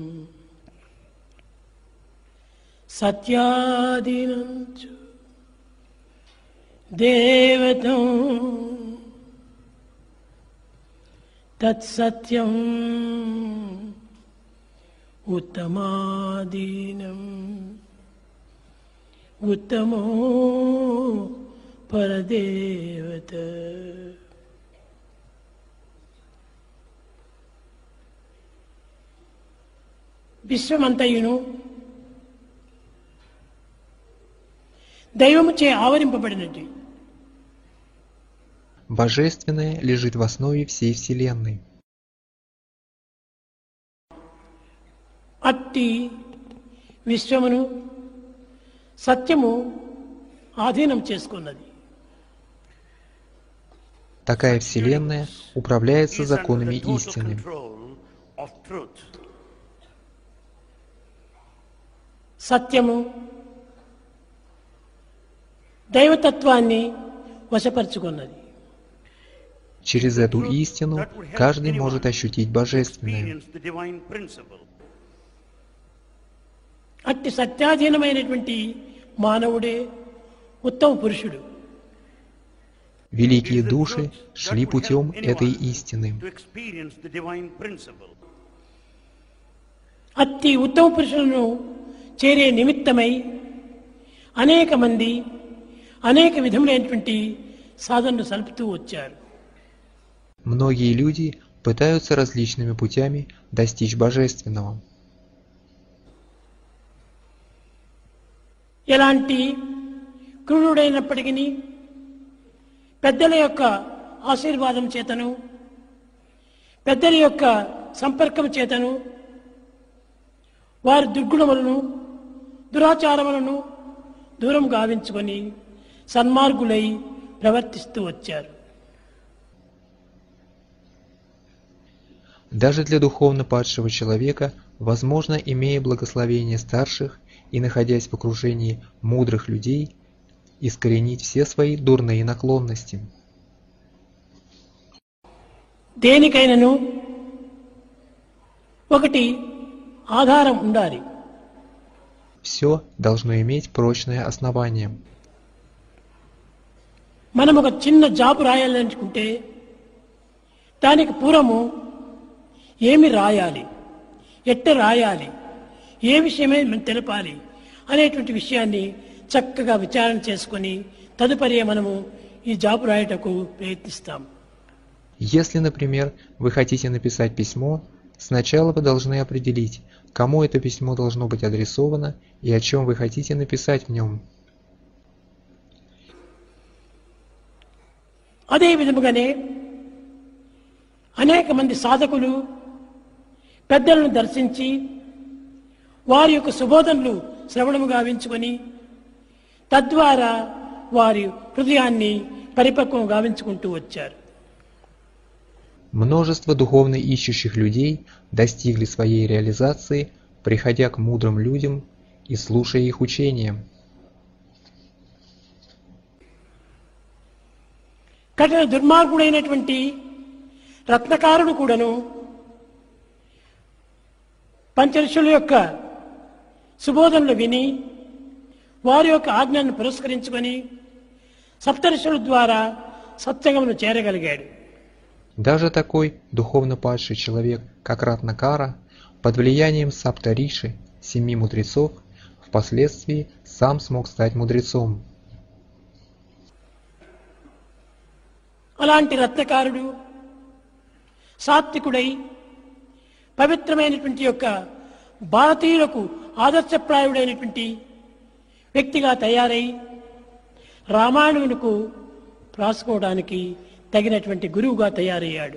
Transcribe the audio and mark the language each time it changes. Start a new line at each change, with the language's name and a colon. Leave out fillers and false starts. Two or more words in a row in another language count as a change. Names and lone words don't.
Sanskrit: సత్యాధీనం చ దేవతం తత్సత్యం ఉత్తమాధీనం ఉత్తమో పరదేవత.
Telugu: విశ్వమంతయును దైవముచే ఆవరింపబడినది.
Russian: Божественное лежит в основе всей Вселенной.
Telugu: అట్టి విశ్వమును సత్యము ఆధీనం చేసుకున్నది.
Russian: Такая Вселенная управляется законами истины.
Telugu: సత్యము దైవతత్వాన్ని వశపరుచుకున్నది.
Russian: Через эту истину каждый может ощутить Божественное.
Telugu: అట్టి సత్యాధీనమైనటువంటి మానవుడే ఉత్తమ పురుషుడు.
Russian: Великие души шли путем этой истины.
Telugu: అట్టి ఉత్తమ పురుషులను చేరే నిమిత్తమై అనేక మంది అనేక విధములైనటువంటి సాధనలు సలుపుతూ వచ్చారు.
Russian: Многие люди пытаются различными путями достичь Божественного.
Telugu: ఎలాంటి క్రూరుడైనప్పటికీ పెద్దల యొక్క ఆశీర్వాదం చేతను పెద్దల యొక్క సంపర్కం చేతను వారి దుర్గుణములను దురాచారములను దూరం గావించుకొని సన్మార్గులై ప్రవర్తిస్తూ వచ్చారు.
Russian: Даже для духовно падшего человека возможно, имея благословение старших и находясь в окружении мудрых людей, искоренить все свои дурные наклонности.
Telugu: దేనికైనను ఒకటి ఆధారం ఉండాలి.
Russian: Все должно иметь прочное основание.
Telugu: మనం ఒక చిన్న జాబు రాయాలనుకుంటే దానికి పూర్వము ఏమి రాయాలి, ఎట్ట రాయాలి, ఏ విషయమే మనం తెలపాలి అనేటువంటి విషయాన్ని చక్కగా విచారణ చేసుకొని తదుపరి మనము ఈ జాబు రాయటకు ప్రయత్నిస్తాం.
Russian: Если, например, вы хотите написать письмо, сначала вы должны определить, кому это письмо должно быть адресовано и о чем вы хотите написать в нем.
Telugu: అదే విధముగానే అనేక మంది సాధకులు పెద్దలను దర్శించి వారి యొక్క సుబోధనలు శ్రవణము గావించుకొని తద్వారా వారి హృదయాన్ని పరిపక్వం గావించుకుంటూ వచ్చారు.
Russian: Множество духовно ищущих людей достигли своей реализации, приходя к мудрым людям и слушая их учения.
Telugu: కఠిన దుర్మార్గుడైనటువంటి రత్నకారుడు కూడాను పంచఋషుల యొక్క సుబోధనలు విని వారి యొక్క ఆజ్ఞను పురస్కరించుకొని సప్తఋషుల ద్వారా సత్సంగమును చేరగలిగాడు.
Russian: Даже такой духовно падший человек, как Ратнакара, под влиянием Саптариши, 7 мудрецов, впоследствии сам смог стать мудрецом.
Telugu: అలాంటి రత్నకారుడు సాత్వికుడై పవిత్రమైనటువంటి యొక్క భారతీయులకు ఆదర్శప్రాయుడైనటువంటి వ్యక్తిగా తయారై రామాయణులకు రాసుకోవడానికి తగినటువంటి గురువుగా తయారయ్యాడు.